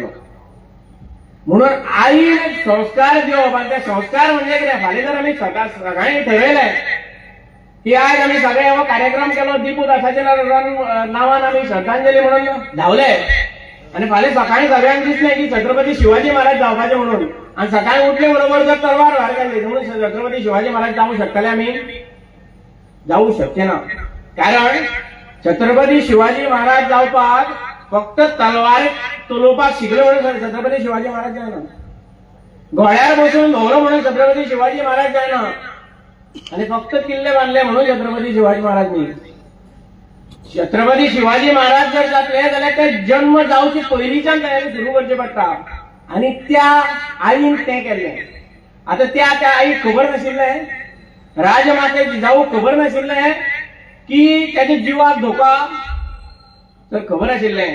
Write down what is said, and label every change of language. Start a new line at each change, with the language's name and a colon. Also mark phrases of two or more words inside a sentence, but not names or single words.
Konkani: म्हणून आई संस्कार दिवप आणि ते संस्कार म्हणजे कितें फाल्यां जर आमी सगळ्यांनी ठरयलें की आज आम्ही सगळे हो कार्यक्रम केलो दीपदासाच्या नावान आम्ही श्रद्धांजली म्हणून धावले आणि फाल्यां सकाळी सगळ्यांक दिसलें की छत्रपती शिवाजी महाराज जावपाचे म्हणून आणि सकाळी उठले बरोबर जर तलवार भायर काडली म्हणून छत्रपती शिवाजी महाराज जावंक शकतले आमी जावू शकचे ना. कारण छत्रपती शिवाजी महाराज जावपाक फक्त तलवार चलोवपाक शिकले म्हणून छत्रपती शिवाजी महाराज जायना. घोड्यार बसून भोवरो म्हणून छत्रपती शिवाजी महाराज जायना आणि फक्त किल्ले बांधले म्हणून छत्रपती शिवाजी महाराज न्ही. छत्रपती शिवाजी महाराज जर जातले जाल्यार ते जन्म जावची पयलींच्यान तयारी सुरू करची पडटा आणि त्या आईन तें केल्लें. आता त्या आईक खबर नाशिल्लें राजमाते जिजाऊक खबर नाशिल्लें की त्याच्या जिवाक धोका तर खबर आशिल्लें.